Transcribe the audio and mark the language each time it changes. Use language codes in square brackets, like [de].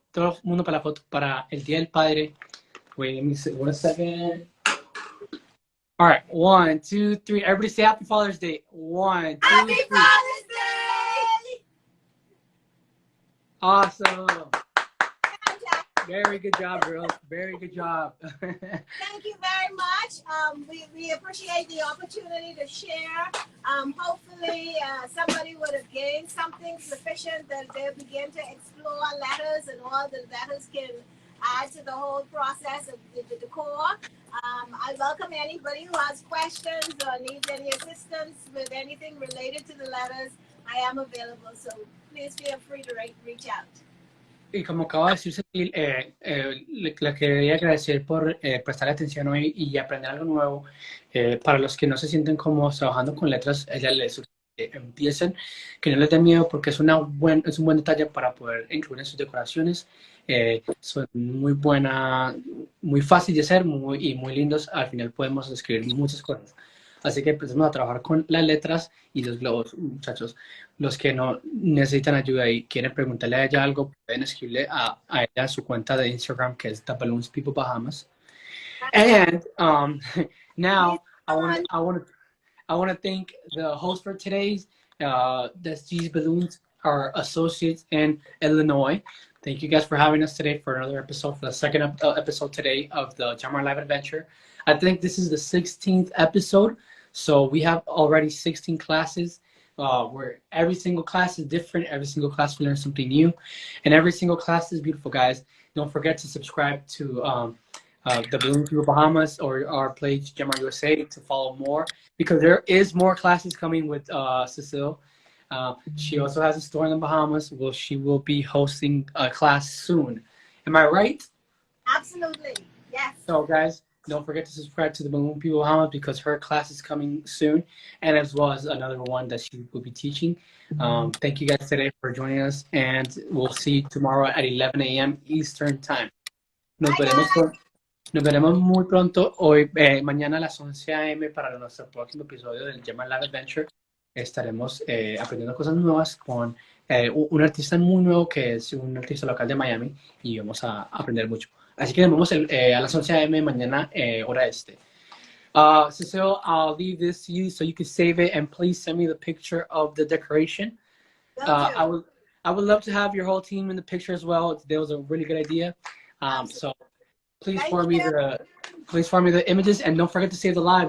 [es] Todo el mundo para la foto para el Día del Padre. [en] Wait, let me see. 1 second. All right, 1, 2, 3. Everybody say Happy Father's Day. 1, 2, Happy 3. Father's Day! Awesome. Fantastic. Very good job, girls. Very good job. Thank you very much. We appreciate the opportunity to share. Hopefully, somebody would have gained something sufficient that they'll begin to explore letters and all the letters can add to the whole process of the decor. I welcome anybody who has questions or needs any assistance with anything related to the letters. I am available, so please feel free to reach out. [es] Y como acaba de decir Cecil, le quería agradecer por prestar atención hoy y aprender algo nuevo. Para los que no se sienten cómodos trabajando con letras, ella les sugiere que empiecen, que no les dé miedo porque es un buen detalle para poder incluir en sus decoraciones. Son muy fácil de hacer y muy lindos. Al final podemos escribir muchas cosas. Así que empecemos a trabajar con las letras y los globos, muchachos. Los que no necesitan ayuda y quieren preguntarle a ella algo, pueden escribirle a ella su cuenta de Instagram, que es The Balloons People Bahamas. [en] And now I want to thank the host for today's. These balloons are associates in Illinois. Thank you guys for having us today for another episode, for the second episode today of the Jamar Live Adventure. I think this is the 16th episode, so we have already 16 classes where every single class is different. Every single class we learn something new, and every single class is beautiful, guys. don't forget to subscribe to the Balloon People Bahamas or our page Gemar USA to follow more, because there is more classes coming with Cecile. She also has a store in the Bahamas. Well, she will be hosting a class soon. Am I right? Absolutely. Yes. So, guys, don't forget to subscribe to the Balloon People Bahamas because her class is coming soon, and as well as another one that she will be teaching. Thank you guys today for joining us, and we'll see you tomorrow at 11 a.m. Eastern Time. [es] Nos [en] Bye, [es] veremos, [en] guys. [es] nos veremos muy pronto, mañana a las 11 a.m. para nuestro próximo episodio del Gemma Lab Adventure. Estaremos aprendiendo cosas nuevas con un artista muy nuevo que es un artista local de Miami y vamos a aprender mucho. Así que nos vemos a las 11 a.m. mañana, hora este. [en] Cecile, I'll leave this to you so you can save it, and please send me the picture of the decoration. I would love to have your whole team in the picture as well. That was a really good idea. So please forward me the images, and don't forget to save the live.